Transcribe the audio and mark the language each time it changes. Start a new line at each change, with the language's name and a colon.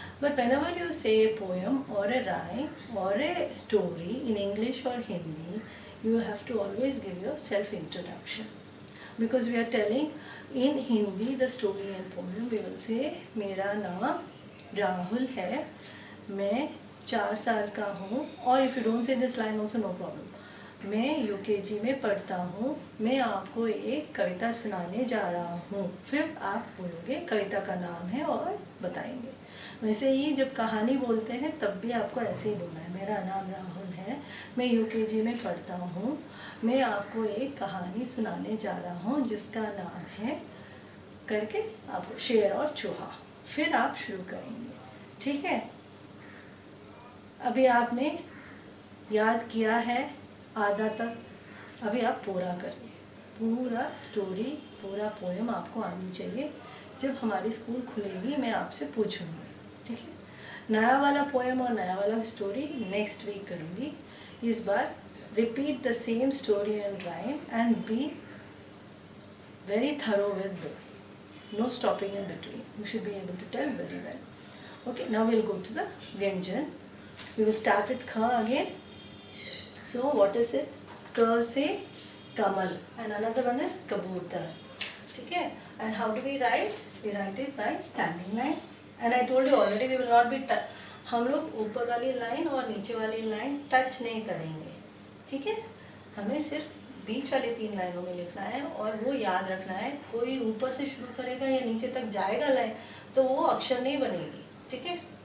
English: But whenever you say a poem or a rhyme or a story in English or Hindi, you have to always give your self introduction. Because we are telling in Hindi the story and poem, we will say
Hindi: मेरा नाम राहुल है, मैं 4 साल का हूँ.
English: और if you don't say this line also no problem.
Hindi: मैं UKG में पढ़ता हूँ, मैं आपको एक कविता सुनाने जा रहा हूँ. फिर आप बोलोगे कविता का नाम है और बताएंगे. वैसे ही जब कहानी बोलते हैं तब भी आपको ऐसे ही बोलना है, मेरा नाम राहुल है, मैं UKG में पढ़ता हूँ, मैं आपको एक कहानी सुनाने जा रहा हूँ जिसका नाम है करके आपको शेर और चूहा. फिर आप शुरू करेंगे. ठीक है. अभी आपने याद किया है आधा तक. अभी आप पूरा करिए. पूरा स्टोरी, पूरा पोएम आपको आनी चाहिए. जब हमारी स्कूल खुलेगी मैं आपसे पूछूंगी. ठीक है. नया वाला पोएम और नया वाला स्टोरी नेक्स्ट वीक करूँगी. इस बार
English: repeat the same story and rhyme and be very thorough with this. No stopping in between. You should be able to tell very well. Okay, now we'll go to the Vyanjan. We will start with Kha again. So what is it? Ka se Kamal, and another one is Kabutar. Okay, and how do we write? We write it by standing line. And I told you already we will not be
Hindi: हम लोग ऊपर वाली line और नीचे वाली line touch नहीं करेंगे. ठीक है. हमें सिर्फ बीच वाले 3 लाइनों में लिखना है और वो याद रखना है. कोई ऊपर से शुरू करेगा या नीचे तक जाएगा लाइन तो वो अक्षर नहीं बनेगी. ठीक है.